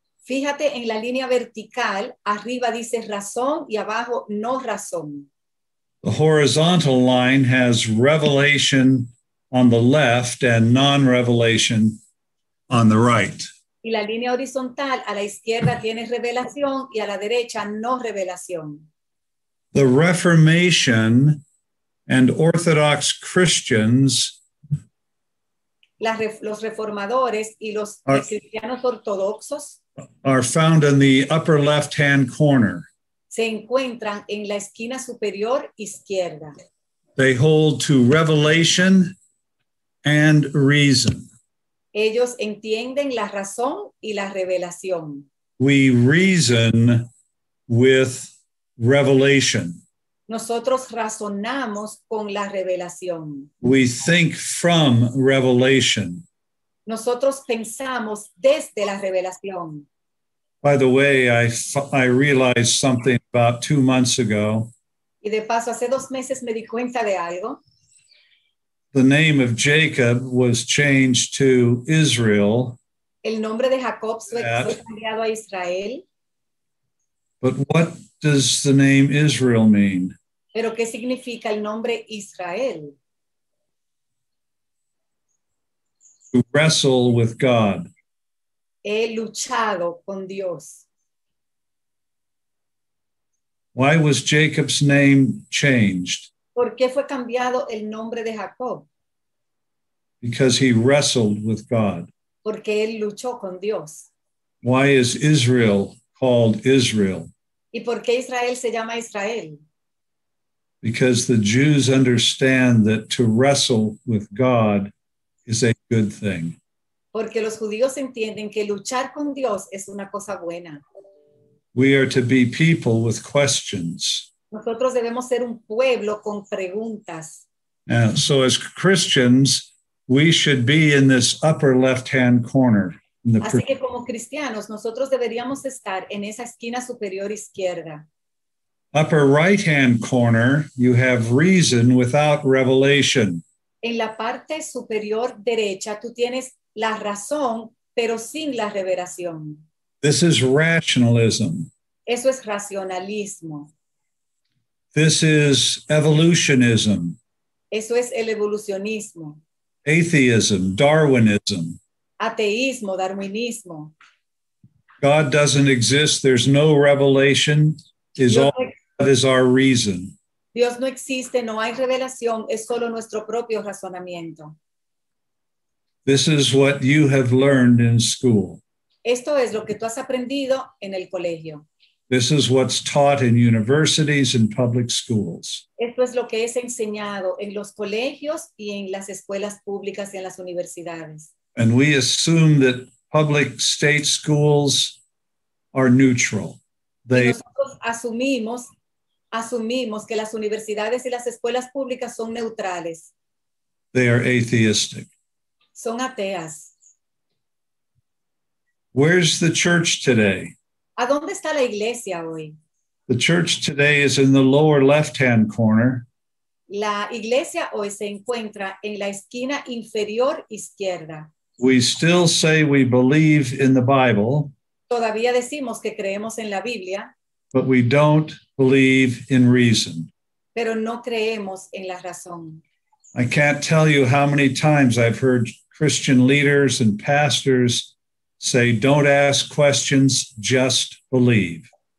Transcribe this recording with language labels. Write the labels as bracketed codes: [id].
[es] Fíjate en la línea vertical, arriba dice razón y abajo no razón. [en] The horizontal line has revelation on the left and non-revelation on the right. [es] Y la línea horizontal a la izquierda tiene revelación y a la derecha no revelación. [en] The Reformation and Orthodox Christians [es] Los reformadores y los cristianos ortodoxos [en] are found in the upper left-hand corner. [es] se encuentran en la esquina superior izquierda. [en] They hold to revelation and reason. [es] Ellos entienden la razón y la revelación. [en] We reason with revelation. [es] Nosotros razonamos con la revelación. [en] We think from revelation. [es] Nosotros pensamos desde la revelación. [en] By the way, I realized something about 2 months ago. [es] Y de paso, hace 2 meses me di cuenta de algo. [en] The name of Jacob was changed to Israel [es] El nombre de Jacob fue cambiado a Israel [en] But what does the name Israel mean? [es] Pero ¿qué significa el nombre Israel? [en] To wrestle with God. [es] He luchado con Dios. [en] Why was Jacob's name changed? [es] ¿Por qué fue cambiado el nombre de Jacob? [en] Because he wrestled with God. [es] Porque él luchó con Dios. [en] Why is Israel called Israel? [es] ¿Y por qué Israel se llama Israel? [en] Because the Jews understand that to wrestle with God is a good thing. [es] Porque los judíos entienden que luchar con Dios es una cosa buena. [en] We are to be people with questions. [es] Nosotros debemos ser un pueblo con preguntas. [en] So as Christians, we should be in this upper left-hand corner. [es] Así que como cristianos, nosotros deberíamos estar en esa esquina superior izquierda. [en] Upper right-hand corner, you have reason without revelation. [es] En la parte superior derecha, tú tienes la razón, pero sin la revelación. [en] This is rationalism. [es] Eso es racionalismo. [en] This is evolutionism. [es] Eso es el evolucionismo. [en] Atheism, Darwinism. [es] Ateísmo, darwinismo. [en] God doesn't exist. There's no revelation. All that is our reason. [es] Dios no existe, no hay revelación, es solo nuestro propio razonamiento. [en] This is what you have learned in school. [es] Esto es lo que tú has aprendido en el colegio. [en] This is what's taught in universities and public schools. [es] Esto es lo que es enseñado en los colegios y en las escuelas públicas y en las universidades. [en] And we assume that public state schools are neutral. [es] Nosotros asumimos que las universidades y las escuelas públicas son neutrales. [en] They are atheistic. [es] Son ateas. [en] Where's the church today? [es] ¿A dónde está la iglesia hoy? [en] The church today is in the lower left-hand corner. [es] La iglesia hoy se encuentra en la esquina inferior izquierda. [en] We still say we believe in the Bible. [es] Todavía decimos que creemos en la Biblia. [en] But we don't believe in reason. [es] Pero no creemos en la razón. [en] I can't tell you how many times I've heard Christian leaders and pastors say, don't ask questions, just believe.